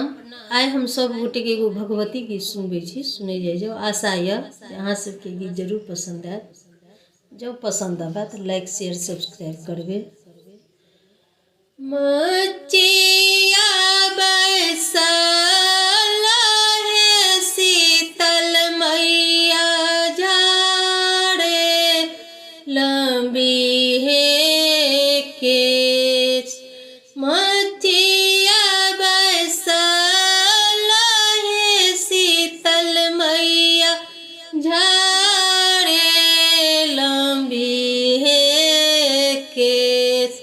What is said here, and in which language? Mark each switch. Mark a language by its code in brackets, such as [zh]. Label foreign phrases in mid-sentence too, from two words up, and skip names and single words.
[mai] आइ हम सब गोटे के एगो भगवती गीत सुनबे छी, सुनै जाइ जाओ। आशा यऽ अहाँ सबके गीत जरूर पसंद आयत। जब पसंद आवे तो [en] like share subscribe [mai] करबे। मचिया बैसल है शीतल मैया झाड़े लंबी है केश। मचिया बैसल है शीतल मैया झाड़े लंबी है केश।